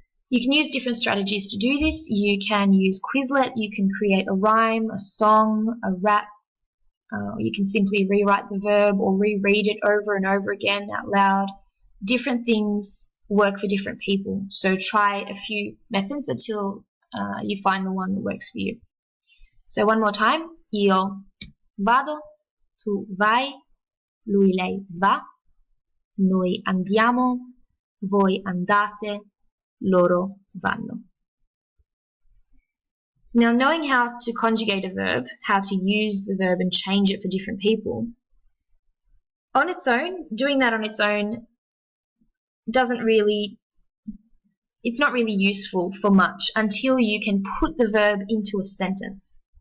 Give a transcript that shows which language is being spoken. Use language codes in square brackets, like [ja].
[en] You can use different strategies to do this. You can use Quizlet, you can create a rhyme, a song, a rap. You can simply rewrite the verb or reread it over and over again out loud. Different things work for different people, so try a few methods until you find the one that works for you. So one more time. [it] Io vado, tu vai, lui lei va, noi andiamo, voi andate, loro vanno. [en] Now, knowing how to conjugate a verb, how to use the verb and change it for different people, on its own, doing that on its own doesn't really it's not really useful for much until you can put the verb into a sentence.